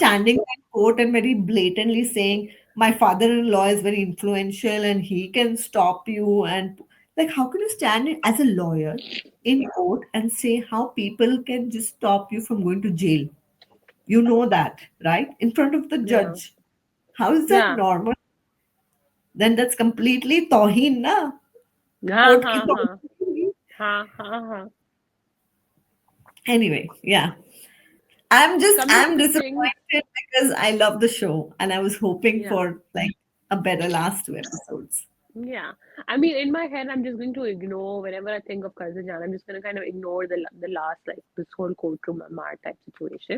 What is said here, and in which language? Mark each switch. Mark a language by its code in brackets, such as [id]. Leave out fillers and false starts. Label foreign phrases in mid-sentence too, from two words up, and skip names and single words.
[en] standing in court and very blatantly saying, my father-in-law is very influential and he can stop you. And like, how can you stand as a lawyer in court and say how people can just stop you from going to jail? You know that, right? In front of the yeah, judge. How is that yeah, normal? Then that's completely [hi] toheen, na? ha, [en] Court [hi] ha, ki ha, toheen. ha, ha, ha. [en] Anyway, yeah. I'm Coming to things, disappointed because I love the show and I was hoping yeah. for like a better last two episodes. Yeah, I mean, in my head, I'm just going to ignore whenever I think of Jaan. I'm just going to kind of ignore the last, like, this whole courtroom Ammar type situation.